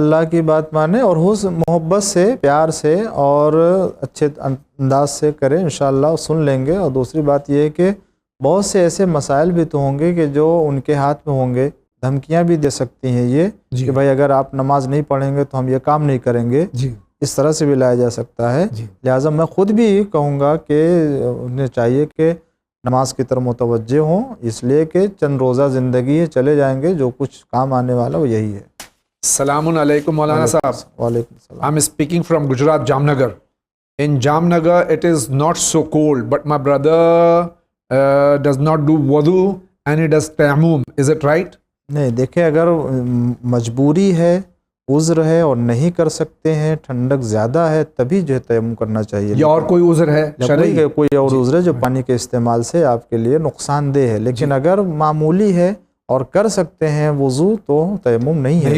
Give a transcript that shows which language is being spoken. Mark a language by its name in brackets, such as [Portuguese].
[Urdu] اللہ کی بات مانے اور حسن محبت سے، پیار سے اور اچھے انداز سے کریں، انشاءاللہ سن لیں گے۔ اور دوسری بات یہ ہے کہ بہت سے ایسے مسائل بھی تو ہوں گے کہ جو ان کے ہاتھ میں ہوں گے، دھمکیاں بھی دے سکتی ہیں یہ کہ بھائی اگر آپ نماز نہیں پڑھیں گے تو ہم یہ کام نہیں کریں گے، اس طرح سے بھی لایا جا سکتا ہے۔ لہٰذا میں خود بھی کہوں گا کہ انہیں چاہیے کہ نماز کی طرف متوجہ ہوں، اس لیے کہ چند روزہ زندگی ہے، چلے جائیں گے، جو کچھ کام آنے والا وہ یہی ہے۔ السلام علیکم مولانا صاحب۔ وعلیکم السلام۔ [English] I'm speaking from Gujarat, Jamnagar. In Jamnagar it is not so cold, but my brother does not do wudu and he does tayammum. Is it right? [Urdu] نہیں، دیکھیں اگر مجبوری ہے، عذر ہے اور نہیں کر سکتے ہیں، ٹھنڈک زیادہ ہے، تبھی جو ہے تیمم کرنا چاہیے۔ یا اور کوئی عذر ہے شرعی؟ کوئی اور عذر ہے جو پانی کے استعمال سے آپ کے لیے نقصان دہ ہے، لیکن اگر معمولی ہے اور کر سکتے ہیں وضو تو تیمم نہیں